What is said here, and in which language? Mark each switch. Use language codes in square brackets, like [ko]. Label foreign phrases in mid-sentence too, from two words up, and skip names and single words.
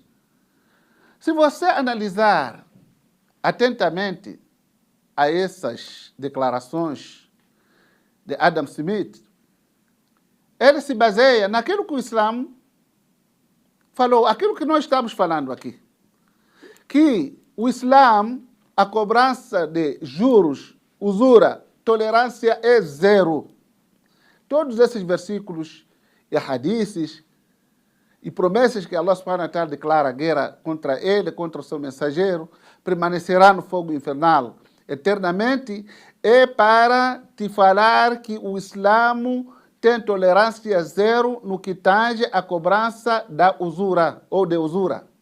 [pt] Se você analisar atentamente a essas declarações de Adam Smith, ele se baseia naquilo que o Islã falou, aquilo que nós estamos falando aqui. Que o Islã, a cobrança de juros, usura, tolerância é zero. Todos esses versículos e hadiths e promessas que [ar] الله سبحانه وتعالى [pt] declara guerra contra ele, contra o seu mensageiro, permanecerá no fogo infernal eternamente, é para te falar que o Islã tem tolerância zero no que tange a cobrança da usura ou de usura.